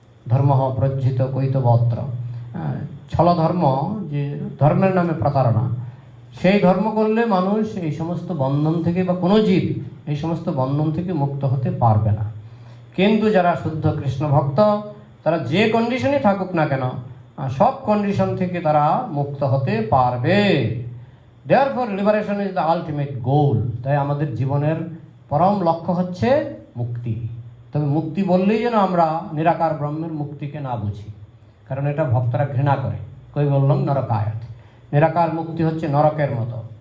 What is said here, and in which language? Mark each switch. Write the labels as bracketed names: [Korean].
[Bangla] ধর্ম প্রজ্জিত কৈতবত্র, ছলধর্ম, যে ধর্মের নামে প্রতারণা, সেই ধর্ম করলে মানুষ এই সমস্ত বন্ধন থেকে, বা কোনো জীব এই সমস্ত বন্ধন থেকে মুক্ত হতে পারবে না। কিন্তু যারা শুদ্ধ কৃষ্ণ ভক্ত, তারা যে কন্ডিশনে থাকুক না কেন, সব কন্ডিশন থেকে তারা মুক্ত হতে পারবে। [English] Therefore, liberation is the ultimate goal. [Bangla] তাই আমাদের জীবনের পরম লক্ষ্য হচ্ছে মুক্তি। তবে মুক্তি বললেই যেন আমরা নিরাকার ব্রহ্মের মুক্তিকে না বুঝি, কারণ এটা ভক্তরা ঘৃণা করে। কই বললাম নরকায়ত, নিরাকার মুক্তি হচ্ছে নরকের মতো।